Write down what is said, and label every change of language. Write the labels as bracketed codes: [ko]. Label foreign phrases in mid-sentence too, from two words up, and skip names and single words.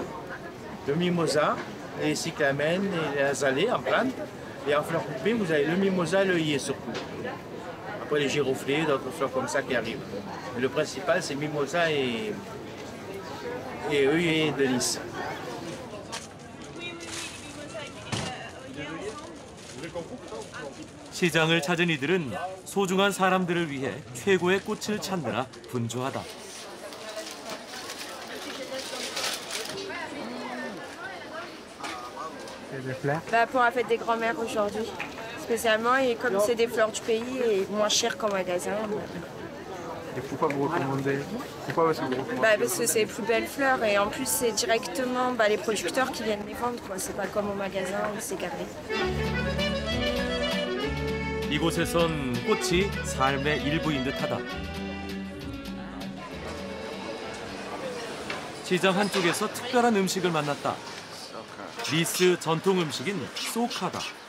[fr] Le mimosa, les cyclamènes, les azalées en plante. Et en fleurs coupées, vous avez le mimosa et l'œillet surtout. Après les giroflées, d'autres fleurs comme ça qui arrivent. Mais le principal, c'est mimosa et œillet de lys. [ko] 시장을 찾은 이들은 소중한 사람들을 위해 최고의 꽃을 찾느라 분주하다. [fr] Pour la fête des grands-mères aujourd'hui, spécialement, et comme c'est des fleurs du pays et moins cher qu'en magasin. Et pourquoi vous recommandez? Pourquoi est-ce que vous recommandez? Parce que c'est les plus belles fleurs et en plus c'est directement les producteurs qui viennent les vendre. C'est pas comme au magasin où c'est gardé. [ko] 이곳에선 꽃이 삶의 일부인 듯하다. 시장 한쪽에서 특별한 음식을 만났다. 니스 전통 음식인 소카다.